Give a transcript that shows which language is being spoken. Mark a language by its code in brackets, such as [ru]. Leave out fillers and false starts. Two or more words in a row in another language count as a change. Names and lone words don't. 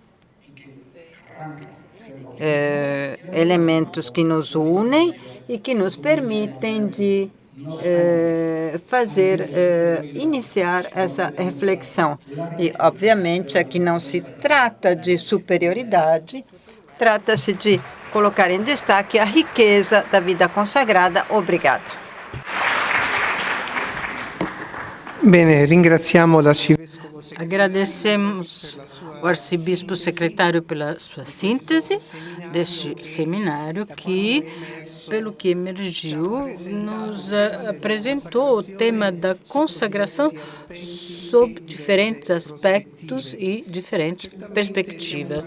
[pt] Elementos que nos unem e que nos permitem de iniciar essa reflexão. E, obviamente, aqui não se trata de superioridade, trata-se de colocar em destaque a riqueza da vida consagrada. Obrigada. [it] Bene, ringraziamo l'arcivescovo. [pt] Agradecemos o arcebispo secretário pela sua síntese deste seminário que, pelo que emergiu, nos apresentou o tema da consagração sob diferentes aspectos e diferentes perspectivas.